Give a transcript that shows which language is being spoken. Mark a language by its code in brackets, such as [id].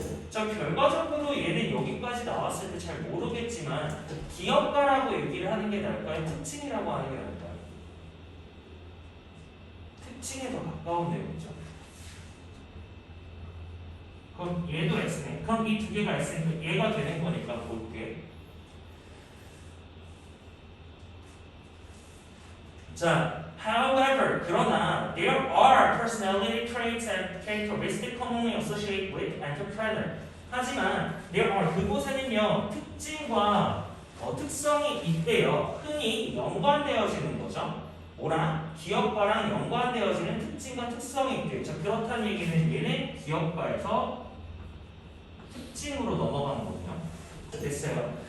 [ko] 자, 결과적으로 얘는 여기까지 나왔을 때 잘 모르겠지만 기업가라고 얘기를 하는 게 나을까요? 특징이라고 하는 게 나을까요? 특징에 더 가까운 내용이죠. 그럼 얘도 S네. 그럼 이 두 개가 S니까 얘가 되는 거니까 볼게. 자, [en] however, [ko] 그러나 [en] there are personality traits and characteristics commonly associated with entrepreneur. [ko] 하지만 [en] there are [ko] 그곳에는요 특징과 특성이 있대요. 흔히 연관되어지는 거죠. 뭐랑? 기업가랑 연관되어지는 특징과 특성이 있대요. 자, 그렇다는 얘기는 얘는 기업가에서 특징으로 넘어가는 거군요. 됐어요.